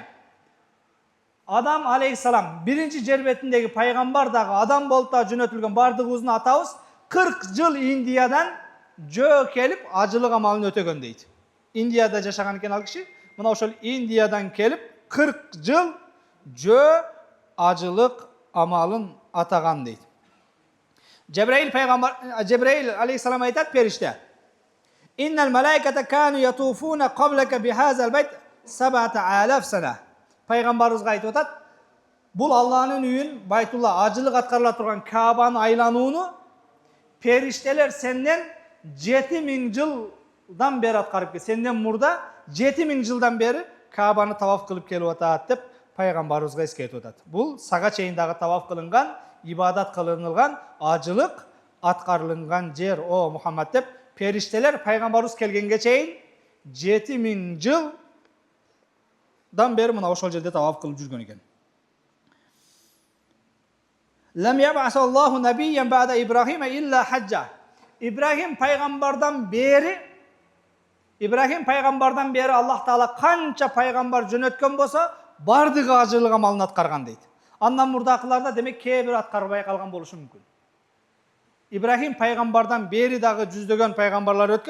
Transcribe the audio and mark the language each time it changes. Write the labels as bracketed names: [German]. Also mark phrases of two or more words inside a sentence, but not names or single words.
[Kyrgyz] Адам алейхиссалам биринчи жер бетиндеги пайгамбар дагы адам болуп да жөнөтүлгөн бардыгыбыздын атабыз 40 жыл Индиядан жөө келип ажылык амалын өтөгөн дейт. Индияда жашаган экен ал киши. Мына ошол Индиядан келип 40 жыл жөө ажылык амалын атаган дейт. Жебраил алейхиссалам айтат, периште: [Arabic] "إن الملائكة كانوا يطوفون قبلك بهذا البيت 7000 سنة." [Kyrgyz] Пайгамбарыбызга айтып атат, бул Аллахнын үйүн, Байтулла, ажылык аткарыла турган Каабаны айланууну периштелер сенден 7000 жылдан бери аткарып келди. Сенден мурда 7000 жылдан бери Каабаны таваф кылып келип атат деп пайгамбарыбызга эскертип атат. Бул сага чейин дагы таваф кылынган, ибадат кылынылган, ажылык аткарылган жер, о Мухаммад деп периштелер пайгамбарыбыз келгенге чейин 7000 жылдан бери мына ошол жерде таваф кылып жүргөн экен. [Arabic] لم يبعث الله نبيا بعد إبراهيم إلا حج. [Kyrgyz] Ибрахим пайгамбардан бери Аллах Таала канча пайгамбар жөнөткөн болсо, бардыгы ажылык амалын аткарган дейт. Андан мурдакыларда демек кээ бир аткарбай калган болушу мүмкүн. Ибрахим пайгамбардан бери дагы жүздөгөн пайгамбарлар өткөн.